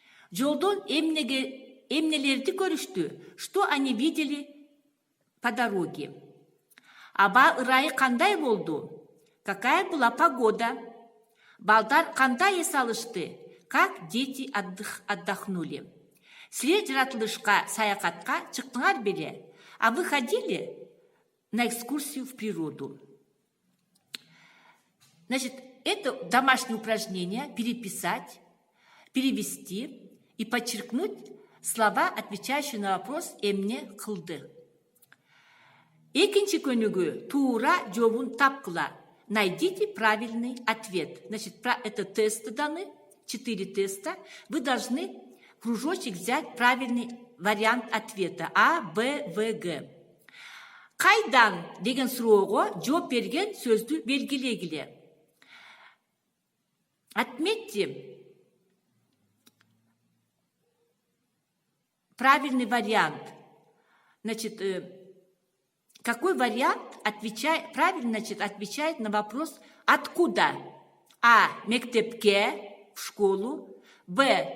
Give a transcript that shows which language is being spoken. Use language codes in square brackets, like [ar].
[ky] Жолдон эмнелерди көрүштү? [ru] Что они видели по дороге? [ky] Аба ырайы кандай болду? [ru] Какая была погода? [ky] Балдар кандай эс алышты? [ru] Как дети отдохнули? [ky] Силер жаратылышка саякатка чыктыңар беле? [ru] А вы ходили на экскурсию в природу? Значит, это домашнее упражнение переписать, перевести и подчеркнуть слова, отвечающие на вопрос [ky] «эмне кылды». Экинчи көнүгү туура жообун тапкыла. [ru] Найдите правильный ответ. Значит, это тесты даны, 4 теста. Вы должны кружочек взять правильный вариант ответа А, Б, В, Г. [ky] Кайдан деген суроого жооп берген сөздү белгилегиле. [ru] Отметьте правильный вариант. Значит, какой вариант правильно отвечает на вопрос «Откуда?» А. Мектепке, в школу. Б.